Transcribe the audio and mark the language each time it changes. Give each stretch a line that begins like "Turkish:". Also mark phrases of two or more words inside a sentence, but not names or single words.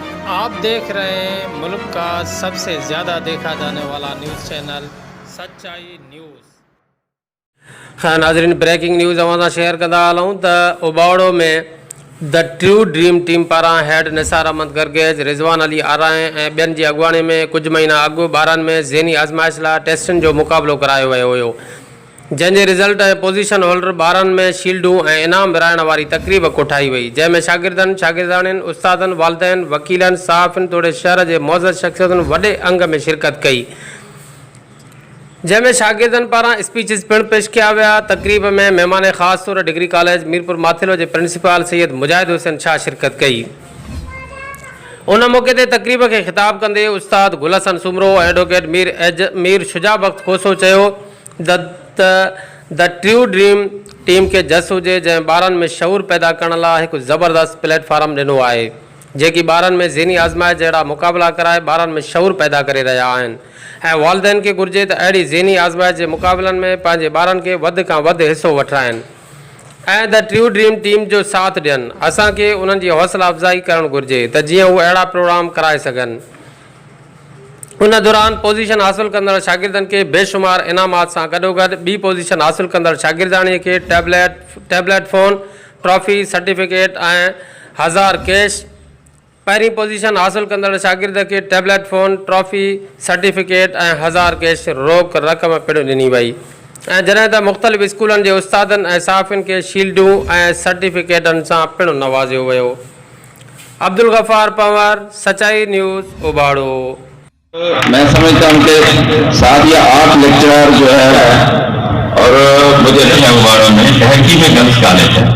Urdu: آپ دیکھ رہے ہیں ملک کا سب سے زیادہ دیکھا جانے والا
English: news channel
Urdu: سچائی نیوز.
Sindhi: हाँ नाज़रीन,
English: breaking news
Sindhi: अवां शेयर कंदा हलूं त उबावड़ो में द ट्रू ड्रीम टीम पारां हेड निसार अहमद गर्गेज, रिजवान अली आराए ऐं ॿियनि जी अॻुवाणी में कुझु महीना अॻु ॿारनि में ज़हनी आज़माइश लाइ टेस्टनि जो मुक़ाबिलो करायो वियो हुयो, जंहिंजे रिज़ल्ट ऐं पोज़ीशन होल्डर ॿारनि में शील्डूं ऐं इनाम विराइण वारी तक़रीब कोठाई वई, जंहिंमें शागिर्दनि, शागिर्दाणियुनि, उस्तादनि, वालिदैन, वकीलनि, सहाफ़ियुनि तोड़े शहर जे मौज़ शख़्सियतुनि वॾे अंग में शिरकत कई, जंहिंमें शागिर्दनि पारां स्पीचिस पिणु पेश कया विया। तक़रीब में महिमान ख़ासि तौर डिग्री कॉलेज मीरपुर माथिलो जे प्रिंसिपल सैयद मुजाहिद हुसैन शाह शिरकत कई। उन मौक़े ते तक़रीब खे ख़िताब कंदे उस्ताद गुल हसन सुमरो एडवोकेट मीर शुजा बख़्त खोसो चयो द ट्रू ड्रीम टीम खे जस हुजे जंहिं ॿारनि में शऊर पैदा करण लाइ हिकु ज़बरदस्त प्लेटफॉर्म ॾिनो आहे, जेकी ॿारनि में ज़हनी आज़माइश जहिड़ा मुक़ाबिला कराए ॿारनि में शऊर पैदा करे रहिया आहिनि ऐं वालिदैन खे घुरिजे त अहिड़ी ज़हनी आज़माइश जे मुक़ाबलनि में पंहिंजे ॿारनि खे वधि खां वधि हिसो वठाइनि ऐं द ट्रू ड्रीम टीम जो साथ ॾियनि। असांखे उन्हनि जी हौसला अफ़ज़ाई करणु घुरिजे त जीअं उहे अहिड़ा प्रोग्राम कराए सघनि। उन दौरान पोज़ीशन हासिलु कंदड़ शागिर्दनि खे बेशुमार इनामात सां गॾोगॾु ॿी पोज़ीशन हासिलु कंदड़ शागिर्दाणीअ खे
English: tablet phone,
Sindhi: ट्रॉफ़ी, सर्टिफिकेट ऐं 1000 कैश, पहिरीं पोज़ीशन हासिलु कंदड़ शागिर्द खे
English: tablet phone,
Sindhi: ट्रॉफ़ी, सर्टिफिकेट ऐं 1000 कैश रोक रक़म पिणु ॾिनी वई ऐं जॾहिं त मुख़्तलिफ़ स्कूलनि जे उस्तादनि ऐं सहाफ़ियुनि खे शील्डूं ऐं सर्टिफिकेटनि सां पिणु नवाज़ियो वियो। अब्दुल गफ़ार पंवर, सच्चाई न्यूज़, उबाड़ो।
Urdu: میں سمجھتا ہوں کہ 7 یا 8 لیکچرر جو ہے اور مجھے نہیں ہے اباڑو میں تحکی میں
English: girls college
Urdu: ہے.